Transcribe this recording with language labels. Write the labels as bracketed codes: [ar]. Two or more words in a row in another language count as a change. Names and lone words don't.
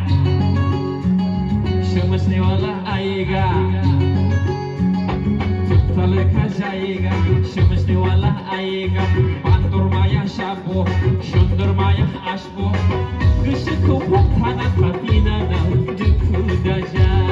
[hi] समझने वाला आएगा का जाएगा समझने वाला आएगा [brx] बांदर माया साबो सुंदर माया आसबो गोसोखौ हमथाना थाफिनानाव दुखु दाजा